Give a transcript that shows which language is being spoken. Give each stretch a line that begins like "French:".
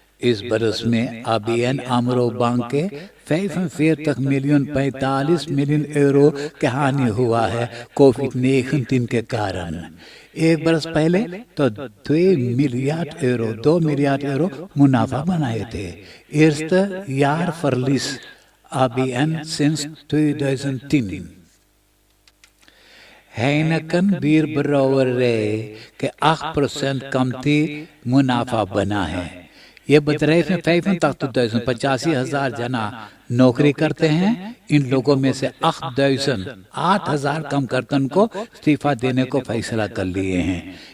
Hindi: इस बरस में ABN AMRO बैंक के 45 मिलियन 45 मिलियन यूरो की हानि हुआ है कोविड-19 के कारण। एक बरस पहले तो 2 मिलियन यूरो मुनाफा बनाए थे।
Dutch: Eerste jaarverlies ABN sinds 2010।
Hindi: Heineken bierbrouwerij के 8% कमती मुनाफा बना है। ये bedrijf में 85.000 जना नौकरी करते हैं। इन लोगों में से 8,000 कम कर्तन को इस्तीफा देने को फैसला कर लिए हैं।